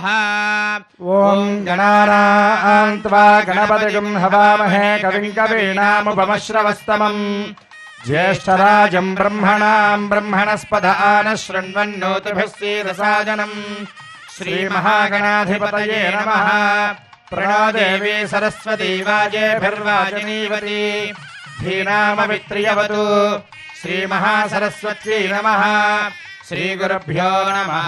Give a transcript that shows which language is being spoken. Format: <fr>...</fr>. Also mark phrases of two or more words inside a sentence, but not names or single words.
<sa>ఓం గణానాం త్వా గణపతిగం హవామహే కవిం కవీనాముపమశ్రవస్తమం జ్యేష్ఠరాజం బ్రహ్మణాం బ్రహ్మణస్పద ఆనశృణ్వన్నోతిభిः सीदसादनं श्रीमहागणाधिपतये नमः. प्रणो देवी सरस्वती वाजेभिर्वाजनीवती धीनामवित्रियवतु. श्रीमहासरस्वत्यै नमः. श्रीगुरुभ्यो नमः.</sa>